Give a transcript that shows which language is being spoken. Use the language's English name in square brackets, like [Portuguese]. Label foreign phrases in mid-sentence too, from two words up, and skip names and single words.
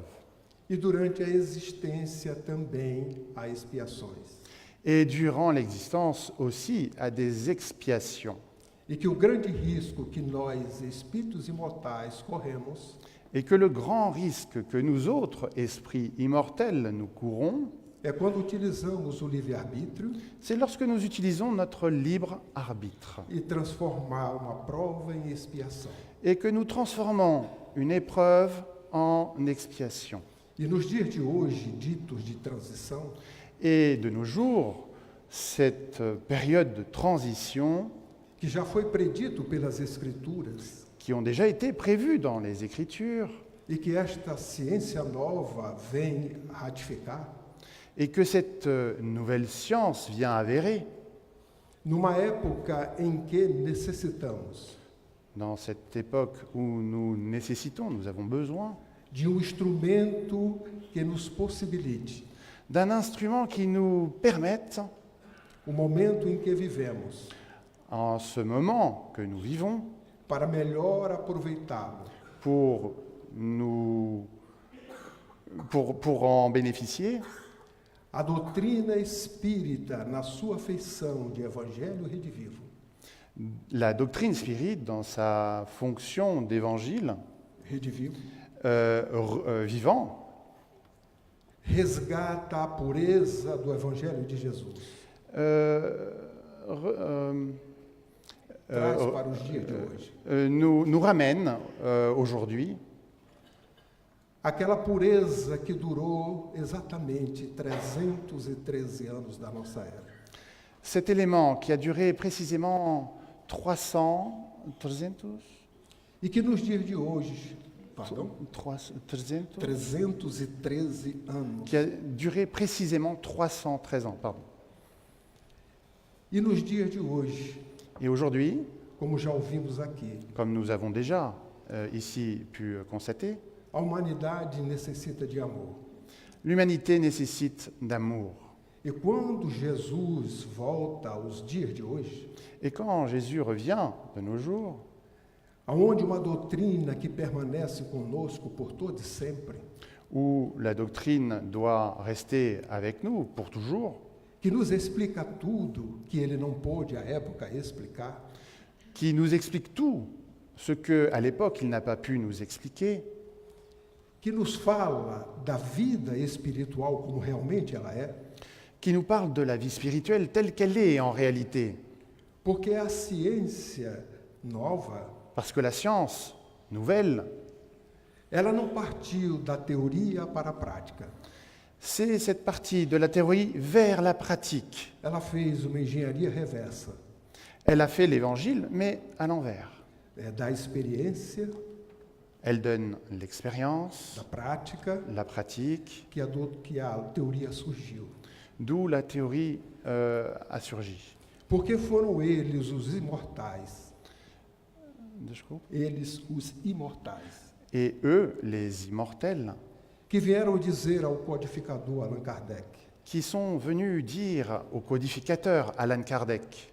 [Portuguese] e durante a existência também a expiações. [French] Et durant l'existence aussi à des expiations. [Portuguese] E que o grande risco que nós, espíritos imortais, corremos [French] Et que le grand risque que nous autres esprits immortels nous courons, [Portuguese] é quando utilizamos o livre-arbítrio [French] c'est lorsque nous utilisons notre libre arbitre [Portuguese] e transformar uma prova em expiação. [French] et que nous transformons une épreuve en expiation. [Portuguese] E nos dias de hoje, ditos de transição, [French] Et de nos jours, cette période de transition [Portuguese] que já foi predito pelas Escrituras, [French] qui ont déjà été prévues dans les Écritures [Portuguese] e que esta ciência nova vem ratificar, [French] et que cette nouvelle science vient avérer [Portuguese] numa época em que necessitamos [French] dans cette époque où nous nécessitons, nous avons besoin [Portuguese] de instrumento que nos possibilite [French] d'un instrument qui nous permette, [Portuguese] o momento em que vivemos, [French] en ce moment que nous vivons, [Portuguese] para melhor aproveitá-lo [French] pour en bénéficier, [Portuguese] a doutrina espírita na sua feição de evangelho redivivo, [French] la doctrine spirite dans sa fonction d'évangile [Portuguese] redivivo, [French] vivant, [Portuguese] resgata a pureza do evangelho de Jesus, traz para os dias de hoje [French] nous ramène aujourd'hui [Portuguese] aquela pureza que durou exatamente 313 anos da nossa era. [French] cet élément qui a duré précisément 300 [Portuguese] E que nos dias de hoje pardon, [French] 300, [Portuguese] 313 anos. [French] qui a duré précisément 313 ans. Pardon. [Portuguese] E nos dias de hoje, [French] Et aujourd'hui, [Portuguese] como já ouvimos aqui, [French] comme nous avons déjà ici pu constater, [Portuguese] a humanidade necessita de amor. [French] l'humanité nécessite d'amour. [Portuguese] E quando Jesus volta aos dias de hoje, [French] Et quand Jésus revient de nos jours, [Portuguese] aonde uma doutrina que permanece conosco por todo e sempre, [French] où la doctrine doit rester avec nous pour toujours, [Portuguese] que nos explica tudo que ele não pôde à época explicar, [French] qui nous explique tout ce qu'à l'époque il n'a pas pu nous expliquer, [Portuguese] que nos fala da vida espiritual como realmente ela é, [French] qui nous parle de la vie spirituelle telle qu'elle est en réalité. [Portuguese] porque a ciência nova, [French] Parce que la science nouvelle, [Portuguese] ela não partiu da teoria para a prática. [French] c'est cette partie de la théorie vers la pratique. [Portuguese] Ela fez uma engenharia reversa, [French] Elle a fait l'évangile, mais à l'envers. [Portuguese] da experiência, [French] Elle donne l'expérience, [Portuguese] da prática, [French] la pratique, [Portuguese] que a teoria surgiu. [French] d'où la théorie a surgi. [Portuguese] Porque foram eles os imortais, eles os imortais, [French] Et eux, les immortels, [Portuguese] que vieram dizer ao codificador Allan Kardec [French] qui sont venus dire au codificateur Allan Kardec